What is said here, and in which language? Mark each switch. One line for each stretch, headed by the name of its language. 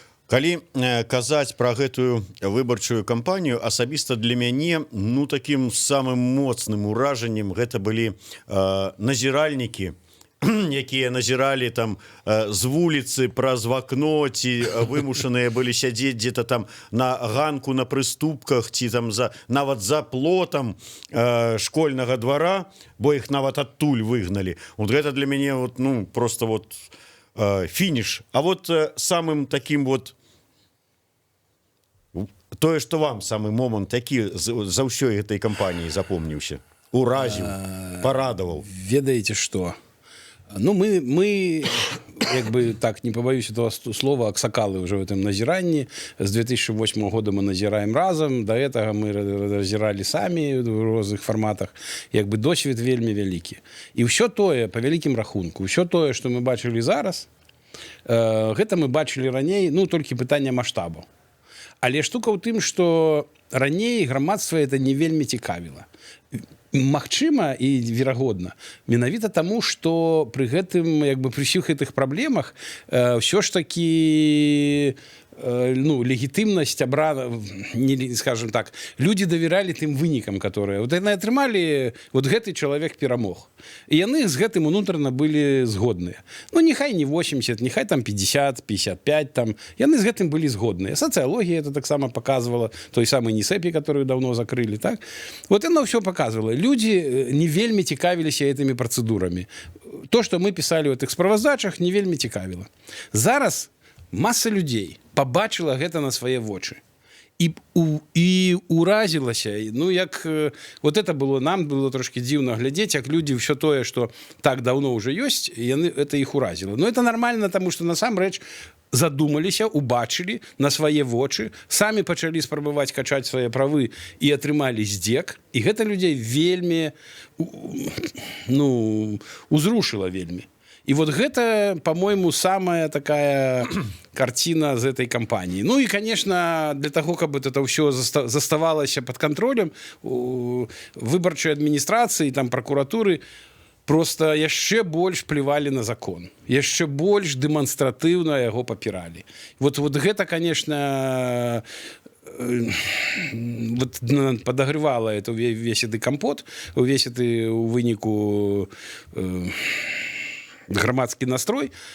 Belarusian: Калі казаць пра гэтую выбарчую кампанію, асабіста для мяне, ну, такім самым моцным уражаннем гэта былі назіральнікі, якія назіралі там з вуліцы праз вакно, ці вымушаныя былі сядзець дзе-то там на ганку на прыступках, ці там нават за плотам школьнага двара, бо іх нават адтуль выгналі. Вот гэта для мяне вот, ну, просто вот фініш. А вот самым таким вот тое, што вам самы момант такі за ўсёй гэтай кампаніі запомніўся, уразіў, парадаваў. Ведаеце што?
Russian: Ну, мы як бы так, не побоюсь этого слова, аксакалы уже в этом назирании. С 2008 года мы назираем разом, до этого мы назирали сами в разных форматах.
Belarusian: Як бы досвід вельмі вялікі. І ўсё тое, по вялікім рахунку, ўсё тое, што мы бачылі зараз, гэта мы бачылі раней, ну, толькі пытанне маштабу. Але штука ў тым, што раней грамадства это не вельмі цікавіла. Магчыма і верагодна менавіта таму, што пры гэтым як бы пры ўсіх гэтых праблемах ўсё ж такі ну, легітымнасць абрана, скажем так, людзі давяралі тым вынікам, которые вот яны атрымалі, вот гэты чалавек перамог. І яны з гэтым унутрана былі згодныя. Ну, нехай не 80, нехай там 50, 55, там. Яны з гэтым былі згодныя.
Russian: Сацыялогія это таксама показывала, той самый НИСЭПИ, которую давно закрыли, так? Вот яно все показывало. Люди не вельмі цікавіліся этими процедурами. То, что мы писали в этих справаздачах, не вельмі цікавіло.
Belarusian: Зараз масса людзей побачила гэта на свае вочы і уразілася. Ну, як вот это было, нам было трошки дзіўна глядзець, як людзі ўсё тое, што так давно уже ёсць, яны это іх уразіла.
Russian: Но это нормально,
Belarusian: тому што насамрэч задумаліся, убачылі на свае вочы, самі пачалі спрабаваць качаць свае правы і атрымалі здзек. І гэта людзей вельмі, ну, узрушыла вельмі.
Russian: И вот гэта, по-моему, самая такая картина з этой кампании.
Belarusian: Ну и, конечно, для того, каб это ўсё заставалася под контролем выбарчай адміністрацыі, там, прокуратуры, просто яшчэ больш плевалі на закон. Яшчэ больш дэманстратыўна яго папіралі.
Russian: Вот гэта, конечно, вот подогревала это весь этой компот, весь этой у выніку громадский настрой.